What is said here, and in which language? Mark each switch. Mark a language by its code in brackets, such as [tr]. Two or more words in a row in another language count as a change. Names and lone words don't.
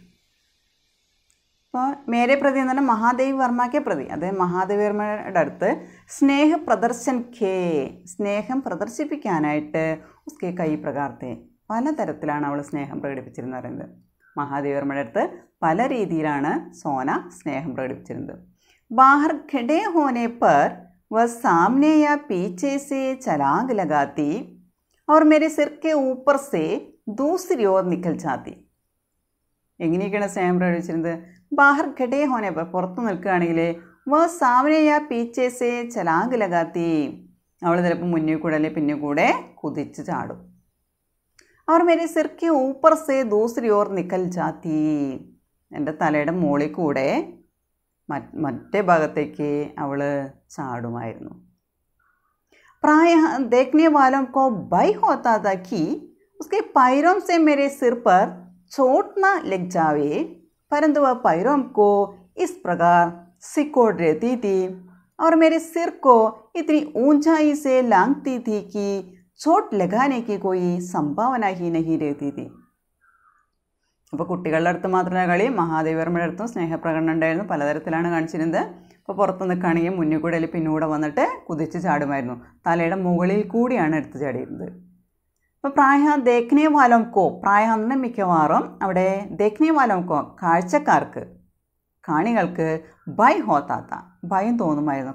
[ml] അപ്പോൾ [hi] मेरे प्रति [ml] എന്ന് പറഞ്ഞാൽ മഹാദേവ് വർമ്മയ്ക്ക് പ്രതി, അതായത് മഹാദേവ് വർമ്മയുടെ അടുത്ത് [hi] स्नेह प्रदर्शन के, [ml] സ്നേഹം പ്രദർശിപ്പിക്കാനായിട്ട് [hi] उसके कई प्रकार थे [ml] പലതരത്തിലാണ് അവൾ സ്നേഹം പ്രകടിപ്പിച്ചിരുന്നത് പറയുന്നത്. മഹാദേവർമ്മയുടെ അടുത്ത് പല രീതിയിലാണ് സോന സ്നേഹം പ്രകടിപ്പിച്ചിരുന്നത്. [hi] बाहर खड़े होने पर वह सामने या പീछे से छलांग लगाती और मेरे सिर के ऊपर से दूसरी ओर निकल जाती. [ml] എങ്ങനെയൊക്കെയാണ് സ്നേഹം പ്രകടിപ്പിച്ചിരുന്നത്? [hi] बाहर खड़े होने पर, [ml] പുറത്ത് നിൽക്കുകയാണെങ്കിൽ [hi] वह सामने या पीछे से छलांग लगाती, [ml] അവൾ ചിലപ്പോൾ മുന്നിൽ കൂടെ അല്ലെങ്കിൽ പിന്നെ കൂടെ കുതിച്ച് ചാടും. [hi] वह मेरे सिर के ऊपर से दूसरी ओर निकल जाती, [ml] എൻ്റെ തലയുടെ മുകളിൽ കൂടെ മറ്റേ ഭാഗത്തേക്ക് അവൾ ചാടുമായിരുന്നു. [hi] പ്രായ देखने वालों को भय होता था कि उसके पैरों से मेरे सिर पर चोट न लग जावे, परंतु वह पैरों को इस प्रकार सिकोड़ रहती थी और मेरे सिर को इतनी ऊंचाई से लांघती थी कि चोट लगाने की कोई संभावना ही नहीं रहती थी. [ml] അപ്പോൾ കുട്ടികളുടെ അടുത്ത് മാത്രമല്ല കളി, മഹാദേവർമ്മയുടെ അടുത്തും സ്നേഹപ്രകടനം ഉണ്ടായിരുന്നു. പലതരത്തിലാണ് കാണിച്ചിരുന്നത്. അപ്പോൾ പുറത്ത് നിൽക്കുകയാണെങ്കിൽ മുന്നിൽ കൂടെ അല്ലെങ്കിൽ പിന്നൂടെ വന്നിട്ട് കുതിച്ച് ചാടുമായിരുന്നു. തലയുടെ മുകളിൽ കൂടിയാണ് എടുത്ത് ചാടിയിരുന്നത്. അപ്പോൾ [hi] प्रायः देखने वालों को, [ml] പ്രായ എന്ന് മിക്കവാറും അവിടെ [hi] देखने वालों को, [ml] കാഴ്ചക്കാർക്ക്, കാണികൾക്ക് [hi] भय होता था, [ml] ഭയം തോന്നുമായിരുന്നു.